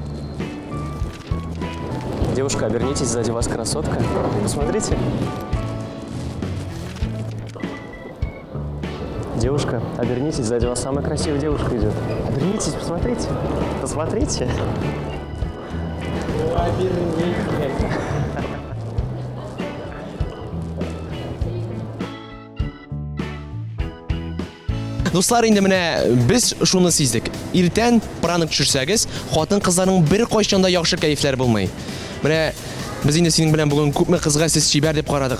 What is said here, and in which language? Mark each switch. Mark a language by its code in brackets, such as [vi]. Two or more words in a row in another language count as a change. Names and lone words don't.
[ru] Девушка, обернитесь, сзади вас красотка. Посмотрите. Девушка, обернитесь, сзади вас самая красивая девушка идет. Обернитесь, посмотрите. Посмотрите. Обернитесь. [tt] Дуслар, инде менә без шуны сиздек. Иртән пранк төшерсәгез, хатын-кызларның бер кайчан да яхшы кайфләр булмый. Менә без инде синең белән бүген күпме кызга сез чибәр дип карадык.